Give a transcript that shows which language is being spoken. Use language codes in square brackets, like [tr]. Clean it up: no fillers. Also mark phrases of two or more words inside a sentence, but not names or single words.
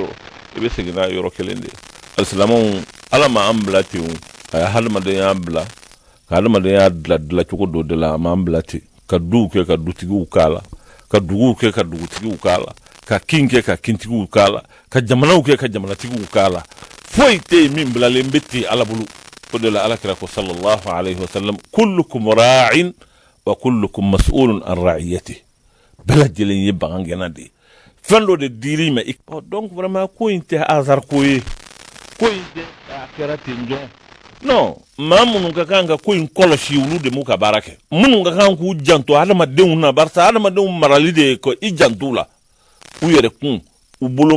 [bm] yɔrɔ i bɛ segin n'a yɔrɔ kelen de alisilamɛw ala ma an bila ten a ye hadamadenya bila ka hadamadenya dilan cogo dɔ de la a m'an bila ten ka duw kɛ ka dutigiw k'a la ka duguw kɛ ka dugutigiw k'a la ka kin kɛ ka kintigiw k'a la ka jamanaw kɛ ka jamanatigiw k'a la foyi tɛ yen min bilalen bɛ ten ala bolo o de la ala kira ko [ar] صلى الله عليه وسلم كلكم راع وكلكم مسؤول عن رعيته [bm] bɛɛ lajɛlen ye bagangɛnna de ye fɛn dɔ de dir'i ma [fr] donc vraiment [bm] ko in tɛ hasard ko ye ko in tɛ a kɛra ten dɔrɔn non maa minnu ka kan ka ko in kɔlɔsi olu de m'u ka baara kɛ minnu ka kan k'u janto adamadenw na barisa adamadenw marali de ye ko i janto la u yɛrɛ kun u